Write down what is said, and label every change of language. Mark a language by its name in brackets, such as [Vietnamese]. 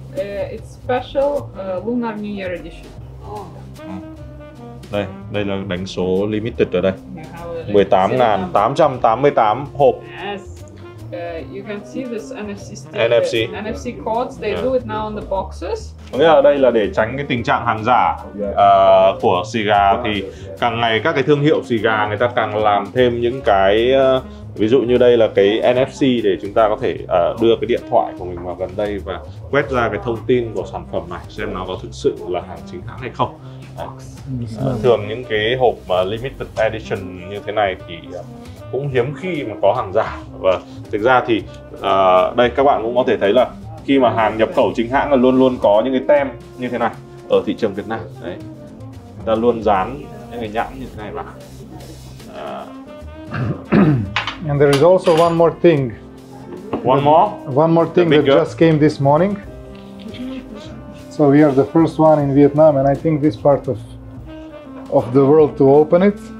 [English] It's special Lunar New Year edition. [Vietnamese] Đây là đánh số limited ở đây. 18.888 hộp. [English] Yes. You can see this NFC NFC codes. They do it now on the boxes. [Vietnamese] Có nghĩa là đây là để tránh cái tình trạng hàng giả của xì gà, thì càng ngày các cái thương hiệu xì gà người ta càng làm thêm những cái ví dụ như đây là cái NFC để chúng ta có thể đưa cái điện thoại của mình vào gần đây và quét ra cái thông tin của sản phẩm này xem nó có thực sự là hàng chính hãng hay không. Thường những cái hộp limited edition như thế này thì cũng hiếm khi mà có hàng giả, và thực ra thì đây các bạn cũng có thể thấy là khi mà hàng nhập khẩu chính hãng là luôn luôn có những cái tem như thế này ở thị trường Việt Nam. Đấy, người ta luôn dán những cái nhãn như thế này vào. [English] And there is also one more thing. One more thing that just came this morning. So we are the first one in Vietnam, and I think this part of the world to open it.